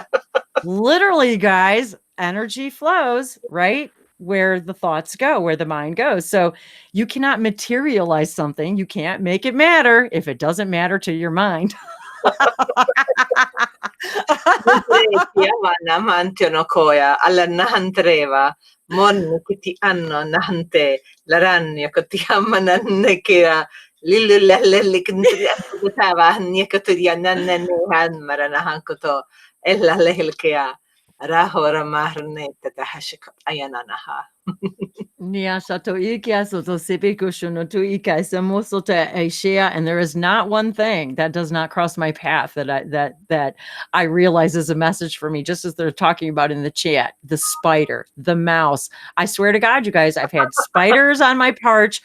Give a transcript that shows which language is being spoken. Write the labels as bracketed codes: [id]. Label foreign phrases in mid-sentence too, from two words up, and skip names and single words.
[en] Literally, guys, energy flows, right? Where the thoughts go, where the mind goes. So you cannot materialize something. You can't make it matter if it doesn't matter to your mind. naman koya nahantreva mon kuti anno nahante laranyo kuti amanan kira lilu lellikintri akutava nyakaturia nannehan maranahan koto ella lehilkea rahora marne tatahashik ayananaha. And there is not one thing that does not cross my path that I realize is a message for me, just as they're talking about in the chat. The spider, the mouse. I swear to God, you guys, I've had spiders on my porch.